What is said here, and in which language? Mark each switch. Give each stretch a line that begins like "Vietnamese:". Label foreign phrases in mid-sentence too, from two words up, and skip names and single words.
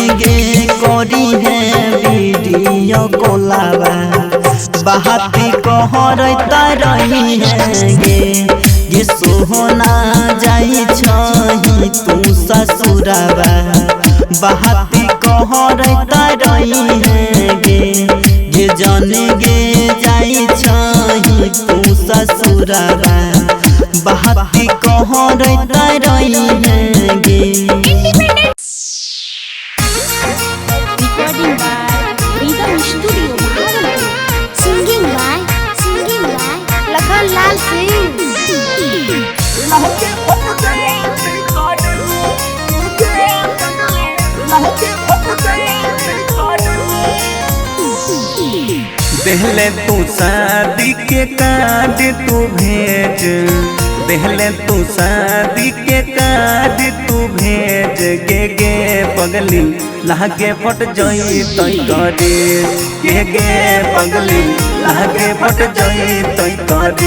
Angika: गे करी है वीडियो कॉलबा बात कहरत रही है गे सोहना जाई छही तू ससुरबा बात कहरत रही है गे जाने गे जाई छही तू ससुरबा बात कहरत रही है गे
English: recording by Rhythm Studio Bhagalpur singing by Lakhan Lal Singh
Angika: देहले तू शादी के कार्ड तू भेज देहले तू शादी के कार्ड तू भेज गे पगली लागे फट जाई तई करे गे पगली लागे फट जाई तई करे